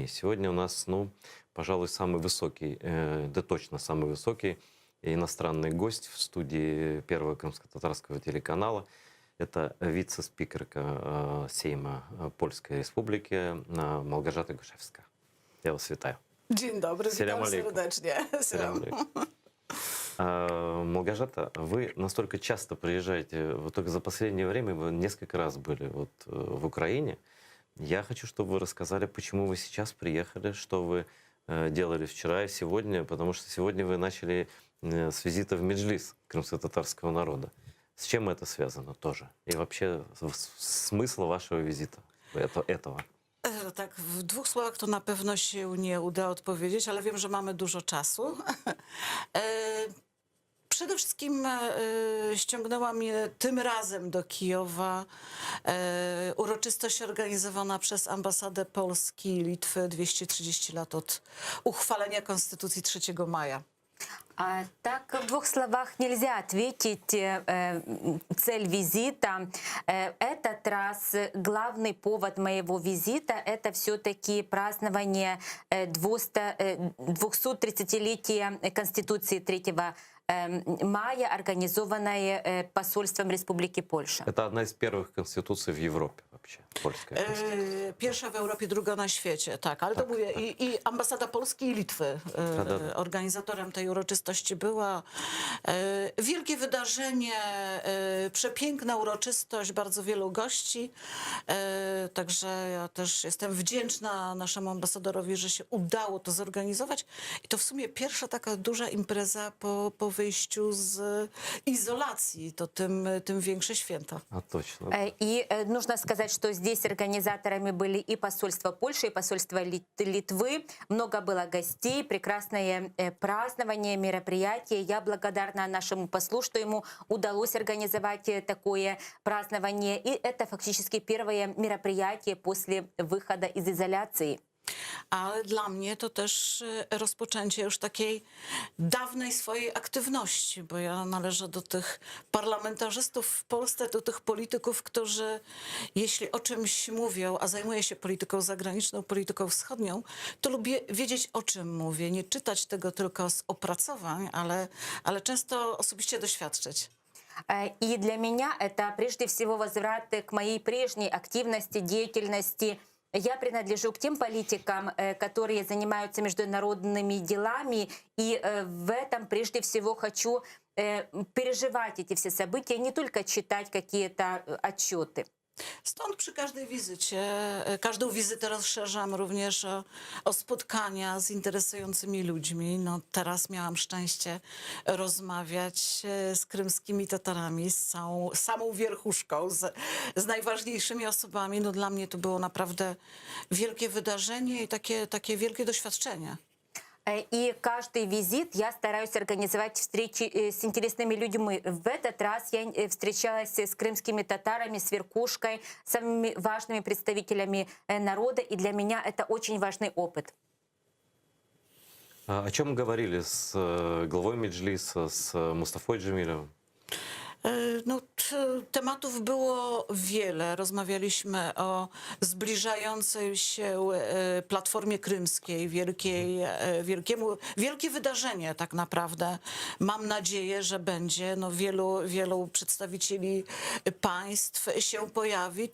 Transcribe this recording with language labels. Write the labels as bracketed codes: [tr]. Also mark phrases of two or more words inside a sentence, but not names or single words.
[ru] Сегодня у нас, пожалуй, самый высокий, да точно самый высокий иностранный гость в студии Первого крымско-татарского телеканала. Это вице-спикерка Сейма Польской Республики Małgorzata Gosiewska. [uk] Я вас вітаю. [pl] Dzień dobry, witam serdecznie. Małgorzata, [ru] вы настолько часто приезжаете, вот только за последнее время вы несколько раз были в Украине. Я хочу, чтобы вы рассказали, почему вы сейчас приехали, что вы делали вчера и сегодня, потому что сегодня вы начали с визита в Меджлис крымско-татарского народа. С чем это связано тоже? И вообще смысл вашего визита этого? [pl] Tak, w dwóch słowach to na pewno się nie uda odpowiedzieć, ale wiem, że mamy dużo czasu. Przede wszystkim ściągnęła mnie tym razem do Kijowa uroczystość organizowana przez ambasadę Polski i Litwy 230 lat od uchwalenia Konstytucji 3 maja. [ru] Так, в двух словах нельзя ответить цель визита. Этот раз главный повод моего визита – это все-таки празднование 230-летия Конституции 3 мая, организованное посольством Республики Польша. Это одна из первых конституций в Европе вообще, польская конституция. [pl] Pierwsza w Europie, druga na świecie, tak. Ale to mówię, i ambasada Polski i Litwy organizatorem tej uroczystości była. Wielkie wydarzenie, przepiękna uroczystość, bardzo wielu gości. Także ja też jestem wdzięczna naszemu ambasadorowi, że się udało to zorganizować. I to w sumie pierwsza taka duża impreza po wyjściu z izolacji. To tym większe święto. [ru] А точно. И нужно сказать, что здесь организаторами были и посольство Польши, и посольство Литвы. Много было гостей, прекрасное празднование, мероприятие. Я благодарна нашему послу, что ему удалось организовать такое празднование. И это фактически первое мероприятие после выхода из изоляции. [pl] Ale dla mnie to też rozpoczęcie już takiej dawnej swojej aktywności, bo ja należę do tych parlamentarzystów w Polsce, do tych polityków, którzy jeśli o czymś mówią, a zajmuję się polityką zagraniczną, polityką wschodnią, to lubię wiedzieć, o czym mówię, nie czytać tego tylko z opracowań, ale często osobiście doświadczyć. [ru] И для меня это прежде всего возврат к моей прежней активности, деятельности. Я принадлежу к тем политикам, которые занимаются международными делами, и в этом прежде всего хочу переживать эти все события, не только читать какие-то отчеты. [pl] Stąd przy każdej wizycie, każdą wizytę rozszerzam również o spotkania z interesującymi ludźmi. No, teraz miałam szczęście rozmawiać z krymskimi Tatarami, z samą wierchuszką, z najważniejszymi osobami. No, dla mnie to było naprawdę wielkie wydarzenie i takie wielkie doświadczenie. [ru] И каждый визит я стараюсь организовать встречи с интересными людьми. В этот раз я встречалась с крымскими татарами, с верхушкой, самыми важными представителями народа, и для меня это очень важный опыт. О чем говорили с главой Меджлиса, с Мустафой Джемилевым? [pl] No, tematów było wiele. Rozmawialiśmy o zbliżającej się Platformie Krymskiej, wielkie wydarzenie tak naprawdę. Mam nadzieję, że będzie. No, wielu przedstawicieli państw się pojawi.